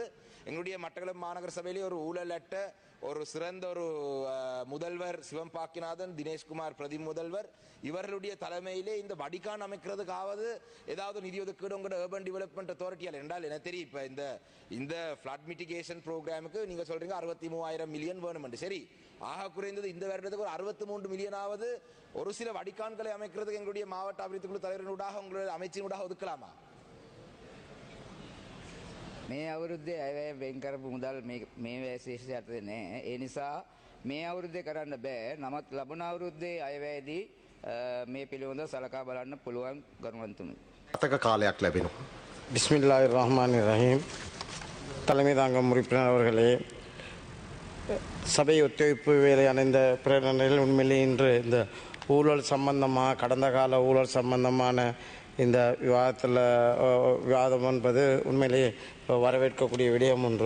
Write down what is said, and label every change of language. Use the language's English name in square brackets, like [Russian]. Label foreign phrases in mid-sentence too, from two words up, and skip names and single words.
[Tamil] எங்களுடைய மட்டக்களப்பு மாநகர சபையிலே ஒரு ஊழலற்ற ஒரு சிறந்த ஒரு முதல்வர் சிவம்பாக்கிநாதன், தினேஷ்குமார் பிரதி முதல்வர், இவர்களுடைய தலைமையிலே இந்த வடிகான் அமைக்கிறதுக்காவது ஏதாவது நிதி ஒதுக்கீடு உங்களோட அர்பன் டெவலப்மெண்ட் அத்தாரிட்டியால் என்றால் என்ன தெரியும். இப்போ இந்த [English] flood mitigation programme [Tamil] நீங்க சொல்றீங்க 63,000 மில்லியன் வேணும். சரி, ஆக குறைந்தது இந்த வருடத்துக்கு ஒரு 63 மில்லியனாவது ஒரு சில வடிகான்களை அமைக்கிறதுக்கு எங்களுடைய மாவட்ட அபிவிருத்தி குழு தலைவரினூடாக உங்களுடைய அமைச்சினூடாக ஒதுக்கலாமா? [Sinhala] මේ අවුරුද්දේ අයවැය වෙන් කරපු මුදල් මේ විශේෂ යටතේ නෑ. ඒ නිසා මේ අවුරුද්දේ කරන්න බෑ. නමුත් ලබන අවුරුද්දේ අයවැයේදී මේ පිළිබඳව සලකා බලන්න පුළුවන් ගරුවන්තුනි. අතක කාලයක් ලැබෙනවා. [Arabic] بسم الله الرحمن الرحيم. [Tamil] தலைமை தாங்கும் உறுப்பினர் அவர்களே, சபை ஒத்துழைப்பு வேலையான இந்த பிரேரணையில் உண்மையிலே இன்று இந்த ஊழல் சம்பந்தமாக, கடந்த கால ஊழல் சம்பந்தமான இந்த விவாதம் என்பது உண்மையிலேயே வரவேற்கக்கூடிய விடயம் ஒன்று.